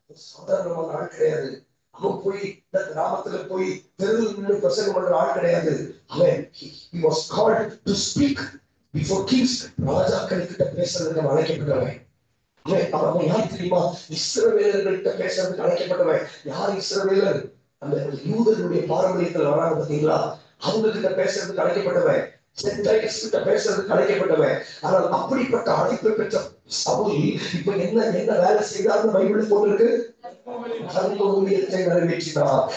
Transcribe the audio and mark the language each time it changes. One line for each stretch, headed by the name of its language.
Tamil: சாதாரணமான ஆள் கிடையாது. அவன் போய் இந்த கிராமத்துல போய் தெருவில் நின்று பிரசங்கம் பண்ற ஆள் கிடையாது. அவன்
English: he was called to speak before kings.
Tamil: ராஜாக்கள் பேசுறதுக்கு அழைக்கப்பட்டவன். அவன் யார் தெரியுமா? இஸ்ரவேலர்கள்ட்ட பேசுறதுக்கு அழைக்கப்பட்டவன். யார் இஸ்ரவேலர்? அந்த யூதர்களுடைய பாரம்பரியத்தில் வராங்க பார்த்தீங்களா, அவங்க கிட்ட பேசுறதுக்கு அழைக்கப்பட்டவன். கிட்ட பேசுறதுக்கு அழைக்கப்பட்டவன். ஆனால் அப்படிப்பட்ட அழைப்பு பெற்ற சவுல் இப்ப என்ன வேலை செய்தார்னு பைபிள் போட்டிருக்கு, ஊழியத்தை நிறைவேற்றினார்.